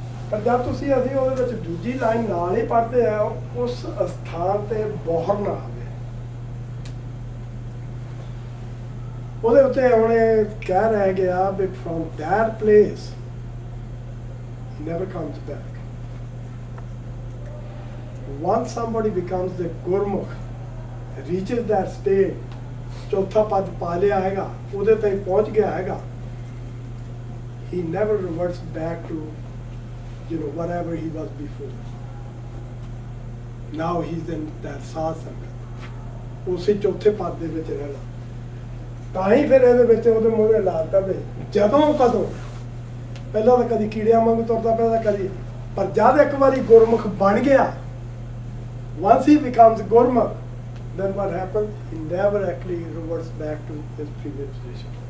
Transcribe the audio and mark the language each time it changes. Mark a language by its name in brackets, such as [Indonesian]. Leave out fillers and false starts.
[Punjabi] ਪਰ ਜਦ ਤੁਸੀਂ ਅਸੀਂ ਉਹਦੇ ਵਿੱਚ ਦੂਜੀ ਲਾਈਨ ਨਾਲ ਹੀ ਪੜ੍ਹਦੇ ਆ, ਉਸ ਸਥਾਨ ਤੇ ਬੋਹਰ ਨਾ ਆਵੇ। ਉਹਦੇ ਉੱਤੇ ਉਹਨੇ ਕਹਿ ਰਹਿ ਗਿਆ ਵੀ [English] From that place he never comes back. Once somebody becomes the Gurmukh, reaches that state, [Punjabi] ਚੌਥਾ ਪਦ ਪਾ ਲਿਆ ਹੈਗਾ, ਉਹਦੇ ਤਾਈਂ ਪਹੁੰਚ ਗਿਆ ਹੈਗਾ, [English] he never reverts back to whatever he was before. Now he's in that [Punjabi] ਸਾਧ ਸੰਗਤ, ਉਸੇ ਚੌਥੇ ਪਦ ਦੇ ਵਿੱਚ ਰਹਿਣਾ। ਤਾਂ ਹੀ ਫਿਰ ਇਹਦੇ ਵਿੱਚ ਉਹਦੇ ਮੂਹਰੇ ਲਾਤਾ ਵੀ ਜਦੋਂ ਕਦੋਂ ਪਹਿਲਾਂ ਤਾਂ ਕਦੀ ਕੀੜਿਆਂ ਵਾਂਗ ਤੁਰਦਾ ਪਿਆ, ਕਦੀ, ਪਰ ਜਦ ਇੱਕ ਵਾਰੀ ਗੁਰਮੁਖ ਬਣ ਗਿਆ, [English] once he becomes Gurmukh, then what happens? He never actually reverts back to his previous position.